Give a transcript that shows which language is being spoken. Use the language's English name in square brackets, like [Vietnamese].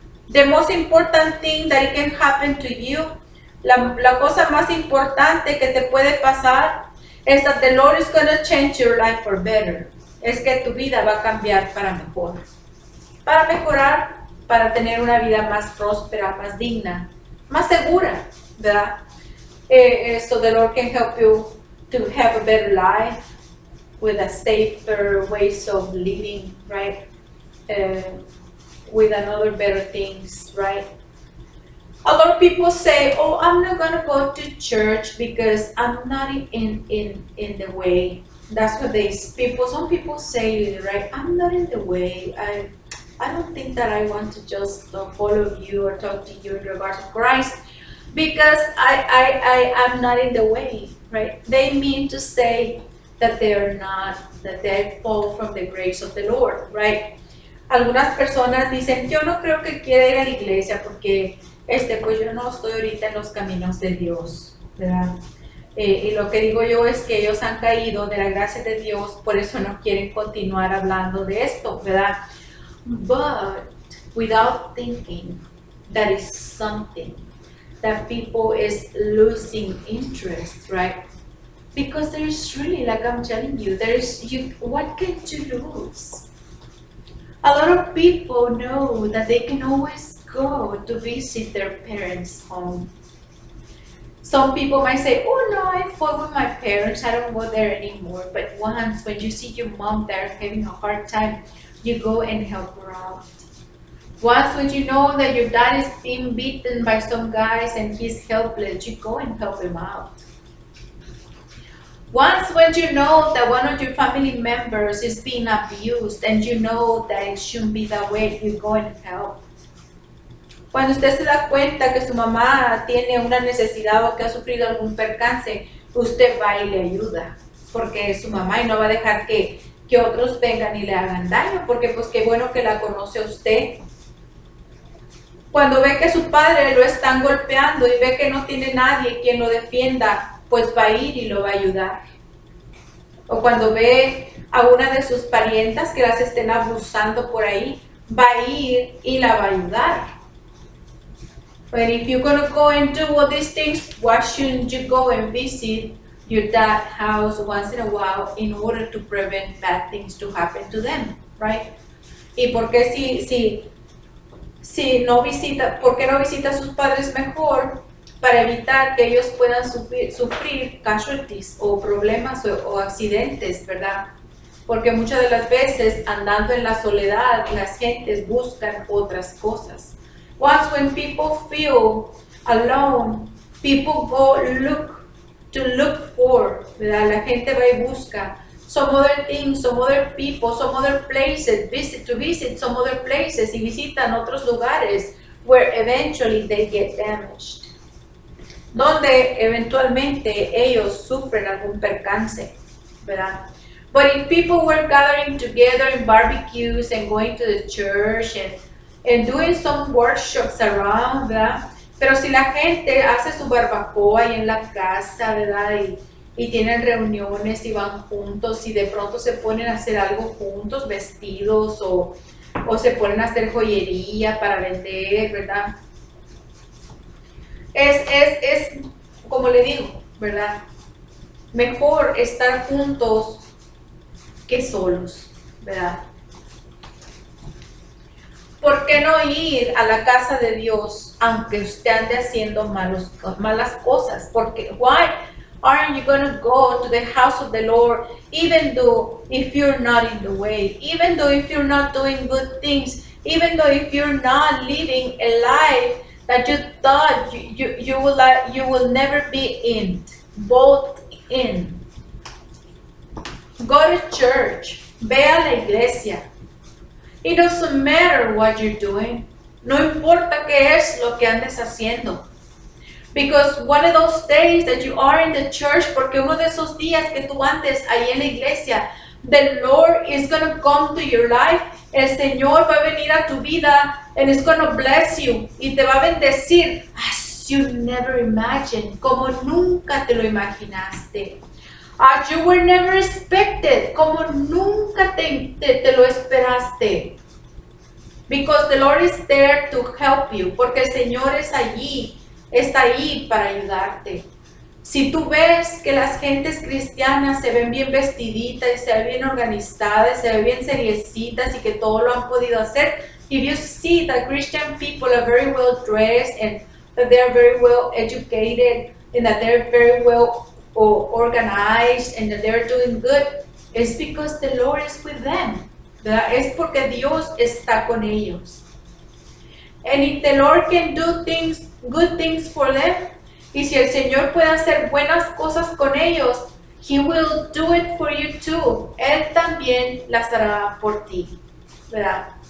[English] The most important thing that it can happen to you, [Spanish] la cosa más importante que te puede pasar, es [English] that the Lord is going to change your life for better. [Spanish] Es que tu vida va a cambiar para mejor. Para mejorar, para tener una vida más próspera, más digna, más segura, ¿verdad? [English] So the Lord can help you to have a better life with a safer ways of living, right? With another better things, right? A lot of people say, oh, I'm not going to go to church because I'm not in the way. That's what some people say, right? I'm not in the way. I don't think that I want to just follow you or talk to you in regards to Christ because I'm not in the way, right? They mean to say that that they fall from the grace of the Lord, right? [Spanish] Algunas personas dicen, yo no creo que quiera ir a la iglesia porque pues yo no estoy ahorita en los caminos de Dios, ¿verdad? Y lo que digo yo es que ellos han caído de la gracia de Dios, por eso no quieren continuar hablando de esto, ¿verdad? [English] But without thinking that is something that people is losing interest, right? Because there is really, like I'm telling you, what can you lose? A lot of people know that they can always go to visit their parents' home. Some people might say, oh no, I fought with my parents, I don't go there anymore. But once, when you see your mom there having a hard time, you go and help her out. Once, when you know that your dad is being beaten by some guys and he's helpless, you go and help him out. Once, when you know that one of your family members is being abused and you know that it shouldn't be that way, you go and help. [Spanish] Cuando usted se da cuenta que su mamá tiene una necesidad o que ha sufrido algún percance, usted va y le ayuda, porque es su mamá y no va a dejar que otros vengan y le hagan daño, porque pues qué bueno que la conoce a usted. Cuando ve que su padre lo están golpeando y ve que no tiene nadie quien lo defienda, pues va a ir y lo va a ayudar. O cuando ve a una de sus parientas que las estén abusando por ahí, va a ir y la va a ayudar. [English] But if you're going to go and do all these things, why shouldn't you go and visit your dad's house once in a while in order to prevent bad things to happen to them, right? [Spanish] ¿Y por qué si no visita, por qué no visita a sus padres mejor? Para evitar que ellos puedan sufrir casualties o problemas o accidentes, ¿verdad? Porque muchas de las veces, andando en la soledad, las gentes buscan otras cosas. [English] Once when people feel alone, people go look for, [Spanish] ¿verdad? La gente va y busca [English] some other things, some other people, some other places, visit some other places [Spanish] y visitan otros lugares [English] where eventually they get damaged. [Spanish] Donde eventualmente ellos sufren algún percance, ¿verdad? [English] But if people were gathering together in barbecues and going to the church and doing some workshops around, [Spanish] ¿verdad? Pero si la gente hace su barbacoa y en la casa, ¿verdad? Y tienen reuniones y van juntos y de pronto se ponen a hacer algo juntos, vestidos o se ponen a hacer joyería para vender, ¿verdad? Es como le digo, ¿verdad? Mejor estar juntos que solos, ¿verdad? ¿Por qué no ir a la casa de Dios aunque usted ande haciendo malas cosas? Porque [English] why aren't you going to go to the house of the Lord even though if you're not in the way, even though if you're not doing good things, even though if you're not living a life that you thought you will never be in, both in. Go to church, [Spanish] ve a la iglesia. [English] It doesn't matter what you're doing. [Spanish] No importa qué es lo que andes haciendo. [English] Because one of those days that you are in the church, [Spanish] porque uno de esos días que tú andes ahí en la iglesia, [English] the Lord is going to come to your life. [Spanish] El Señor va a venir a tu vida [English] and it's going to bless you. [Spanish] Y te va a bendecir [English] as you never imagined, [Spanish] como nunca te lo imaginaste. [English] As you were never expected, [Spanish] como nunca te lo esperaste. [English] Because the Lord is there to help you, [Spanish] porque el Señor está ahí para ayudarte. Si tú ves que las gentes cristianas se ven bien vestiditas y se ven bien organizadas, se ven bien seriecitas y que todo lo han podido hacer, [English] if you see that Christian people are very well dressed and that they are very well educated and that they're very well organized and that they're doing good, it's because the Lord is with them. [Spanish] ¿Verdad? Es porque Dios está con ellos. [English] And if the Lord can do good things for them, [Spanish] y si el Señor puede hacer buenas cosas con ellos, [English] He will do it for you too. [Spanish] Él también las hará por ti, ¿verdad?